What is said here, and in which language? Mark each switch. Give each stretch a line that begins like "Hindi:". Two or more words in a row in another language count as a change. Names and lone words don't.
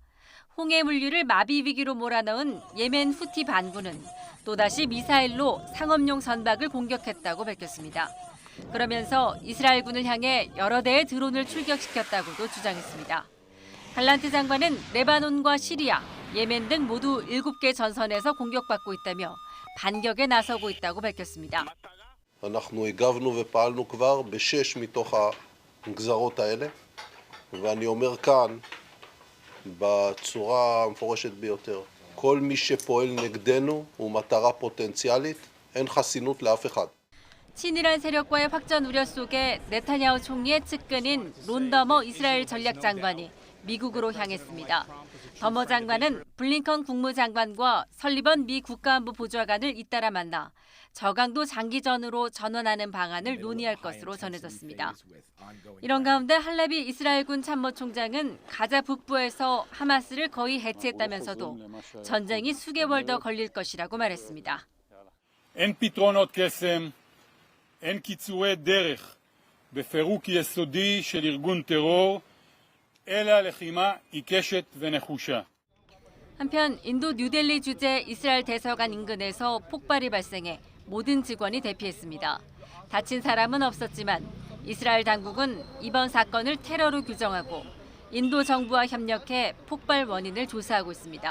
Korean: 홍해 물류를 마비 위기로 몰아넣은 예멘 후티 반군은 또다시 미사일로 상업용 선박을 공격했다고 밝혔습니다. 그러면서 이스라엘군을 향해 여러 대의 드론을 출격시켰다고도 주장했습니다. 갈란트 장관은 레바논과 시리아, 예멘 등 모두 7개 전선에서 공격받고 있다며 반격에 나서고 있다고 밝혔습니다.
Hebrew: אנחנו הגבנו ופעלנו כבר ב6 מתוך הגזרות האלה. ואני אומר כאן בצורה המפורשת ביותר, כל מי שפועל נגדנו הוא מטרה פוטנציאלית, אין חסינות לאף אחד.
Korean: 친이란 세력과의 확전 우려 속에 네타냐후 총리의 측근인 론 더머 이스라엘 전략장관이 미국으로 향했습니다. 더머 장관은 블링컨 국무장관과 설리번 미 국가안보 보좌관을 잇따라 만나 저강도 장기전으로 전환하는 방안을 논의할 것으로 전해졌습니다. 이런 가운데 할레비 이스라엘군 참모총장은 가자 북부에서 하마스를 거의 해체했다면서도 전쟁이 수개월 더 걸릴 것이라고 말했습니다.
Hebrew: אין פתרונות קסם, אין קיצורי דרך בפירוק יסודי של ארגון טרור, אלא לחימה עיקשת ונחושה.
Korean: 한편 인도 뉴델리 주재 이스라엘 대사관 인근에서 폭발이 발생해 모든 직원이 대피했습니다. 다친 사람은 없었지만 이스라엘 당국은 이번 사건을 테러로 규정하고 인도 정부와 협력해 폭발 원인을 조사하고 있습니다.